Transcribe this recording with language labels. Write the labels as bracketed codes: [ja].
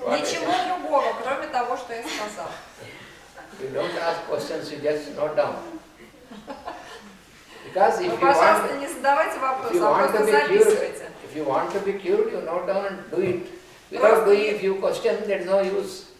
[ru] Ничего другого, кроме того, что я сказал. [en] You don't ask questions, you just note down. Because [ru] Вы, пожалуйста, не задавайте вопросы, а просто записывайте. [en] if you want to be cured, you note down and do it. Without doing, if you question, there is no use.